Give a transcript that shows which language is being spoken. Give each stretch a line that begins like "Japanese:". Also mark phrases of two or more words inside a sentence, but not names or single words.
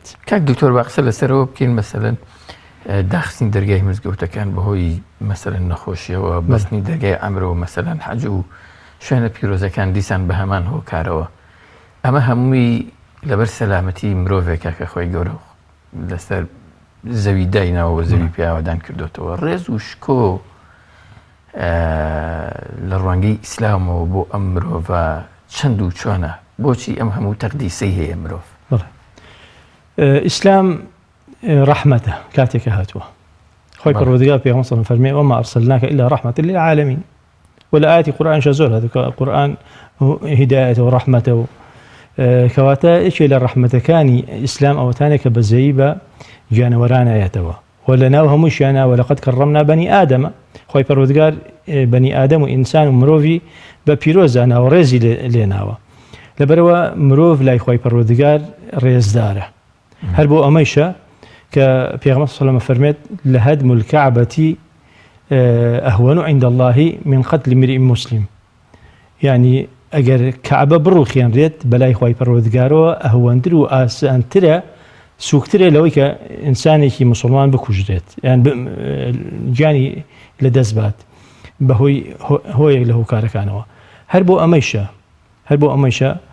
Central Kurdish: کاک دکتۆر با قسە لەسەرەوە بکەین مەسەلەن داخستنی دەرگای مزگەوتەکان بەهۆی مەسەلەن نەخۆشیەوە بەستنی دەرگای عەمرەوە مەسەلەن حەج و شوێنە پیرۆزەکان دیسان بە هەمان هۆکارەوە ئەمە هەمووی لەبەر سەلامەتی مرۆڤێکە کە خۆی گەورە لەسەر زەوی دایناوە زەوی پیاوەدان کردوێتەوە ڕێز و شکۆ لە ڕوانگەی ئیسلامەوە بۆ ئەم مرۆڤە چەند و چۆنە بۆچی ئەم هەموو تەقدیسەی هەیە مرۆڤ ئیسلام ڕەحمەتە کاتێکە هاتووە خۆی پەروەردگار پێغەمبەر
Arabic: صلی الله علیه
Central Kurdish: و فەرمێ
Arabic: وما أرسلناك إلا رحمة للعالمين
Central Kurdish: ولا آية قرآن زۆر هاتووە قورآن هیدایەتە و ڕەحمەتە و کەواتە یەکێ لە ڕەحمەتەکانی ئیسلام ئەوەتانێک کە بەزەیی بە گیانەوەرانایەتەوە و لەناو هەمووشیانە
Arabic: وەلەقەد کەڕەمنا بەنی ئادەمە
Central Kurdish: خۆی پەروەردگار بەنی ئادەم و ئینسان و مرۆڤی بە پیرۆزاناوە ڕێزی لێناوە لەبەرەوە مرۆڤ لای خۆی پەروەردگار ڕێزدارە هەر بۆ ئەمەیشە کە پێغەمبەر
Arabic: صلی الله علیه
Central Kurdish: و فەرمێت
Arabic: لهدم الكعبة أهون عند الله من قتل امرئ مسلم يعني
Central Kurdish: ئەگەر کەعبە بڕوخێنرێت بەلای خۆی پەروەردگارەوە ئەهوەندتر و ئاسانترە سووکترە لەوەی کە ئینسانێکی موسڵمان بکوژرێت یان گیانی لەدەست بات بەهۆی هۆیەک لە هۆکارەکانەوە هەر بۆ ئەمەیشە